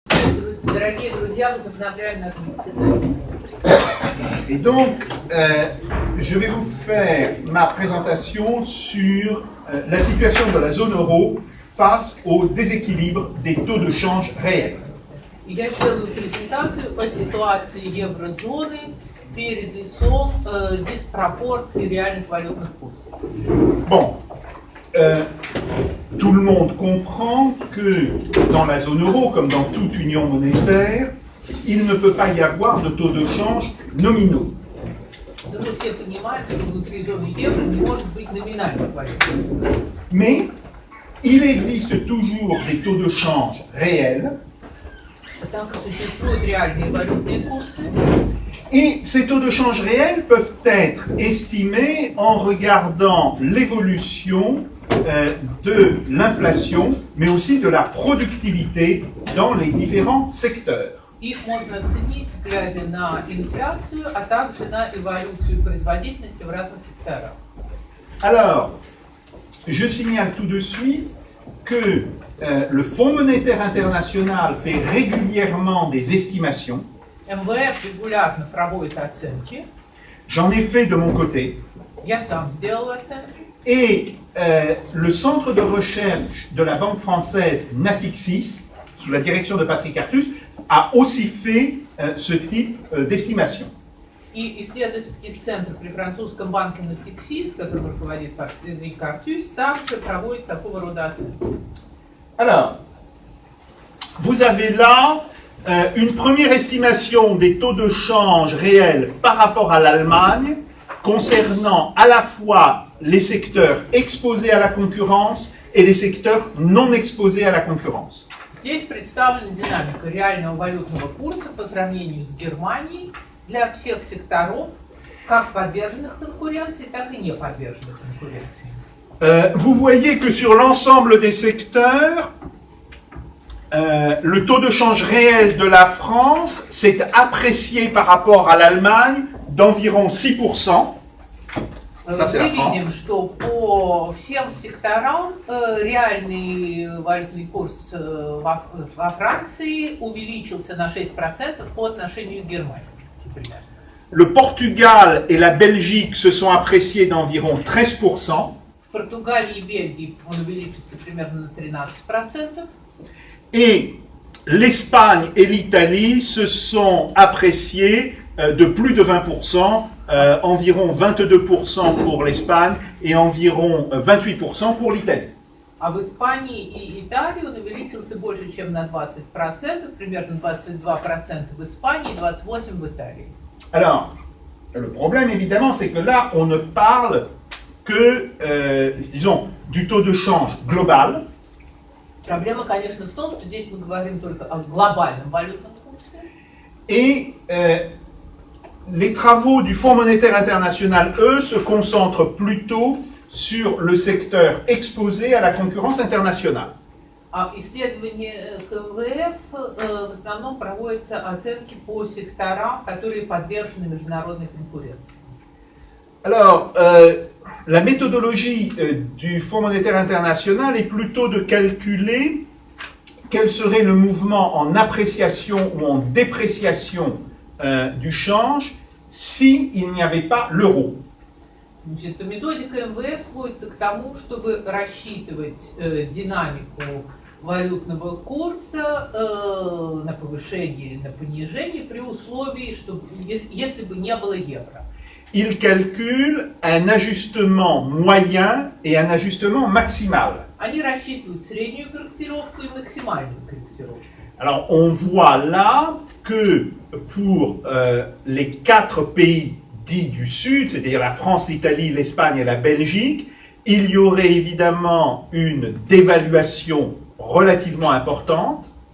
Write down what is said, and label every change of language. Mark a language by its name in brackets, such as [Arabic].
[Russian] Дорогие друзья, возобновляем наше заседание. [French] Et donc, je vais vous faire ma présentation sur la situation de la zone euro face au déséquilibre des taux de change réels. [Russian] Я сделаю презентацию по ситуации еврозоны перед лицом диспропорции реальных валютных курсов. [French] Bon, tout le monde comprend que dans la zone euro, comme dans toute union monétaire, il ne peut pas y avoir de taux de change nominaux. [Russian] Думаю, все понимают, что внутри зоны евро не может быть номинальных валют. [French] Mais il existe toujours des taux de change réels. [Russian] Однако существуют реальные валютные курсы. [French] Et ces taux de change réels peuvent être estimés en regardant l'évolution de l'inflation, mais aussi de la productivité dans les différents secteurs. [Russian] Их можно оценить, глядя на инфляцию, а также на эволюцию производительности в разных секторах. [French] Alors, je signale tout de suite que le Fonds monétaire international fait régulièrement des estimations. [Russian] МВФ регулярно проводит оценки. [French] J'en ai fait de mon côté. [Russian] Я сам сделал оценки. [French] Et le centre de recherche de la Banque française Natixis, sous la direction de Patrick Artus, a aussi fait ce type d'estimation. [Russian] И исследовательский центр при французском банке Natixis, которым руководит Патрик Артюс, также проводит такого рода оценки. [French] Alors, vous avez là une première estimation des taux de change réels par rapport à l'Allemagne, concernant à la fois les secteurs exposés à la concurrence et les secteurs non exposés à la concurrence. [Russian] Здесь представлена динамика реального валютного курса по сравнению с Германией для всех секторов, как подверженных конкуренции, так и не подверженных конкуренции. [French] Vous voyez que sur l'ensemble des secteurs, le taux de change réel de la France s'est apprécié par rapport à l'Allemagne d'environ 6%. Ça, c'est la [Russian] Мы [French] France. [Russian] видим, что по всем секторам реальный валютный курс во Франции увеличился на 6% по отношению к Германии. Например. [French] Le Portugal et la Belgique se sont appréciés d'environ 13%. [Russian] В Португалии и Бельгии он увеличился примерно на 13%. [French] Et l'Espagne et l'Italie se sont appréciés de plus de 20%, environ 22% pour l'Espagne et environ 28% pour l'Italie. [Russian] А в Испании и Италии он увеличился больше, чем на 20%, примерно 22% в Испании и 28% в Италии. [French] Alors, le problème évidemment, c'est que là, on ne parle que, disons, du taux de change global. [Russian] Проблема, конечно, в том, что здесь мы говорим только о глобальном валютном курсе. [French] Et les travaux du Fonds monétaire international, eux, se concentrent plutôt sur le secteur exposé à la concurrence internationale. [Russian] А исследования КМВФ в основном проводятся оценки по секторам, которые подвержены международной конкуренции. [French] Alors, la méthodologie du Fonds monétaire international est plutôt de calculer quel serait le mouvement en appréciation ou en dépréciation du change s'il n'y avait pas l'euro. [Russian] Значит, методика МВФ сводится к тому, чтобы рассчитывать динамику валютного курса на повышение или на понижение при условии, что если бы не было евро. [French] Il calcule un ajustement moyen et un ajustement maximal. [Russian] Они рассчитывают среднюю корректировку и максимальную корректировку. [French] Alors, on voit là que pour les 4 pays dits du Sud, c'est-à-dire la France, l'Italie, l'Espagne et la Belgique, il y aurait évidemment une dévaluation relativement importante.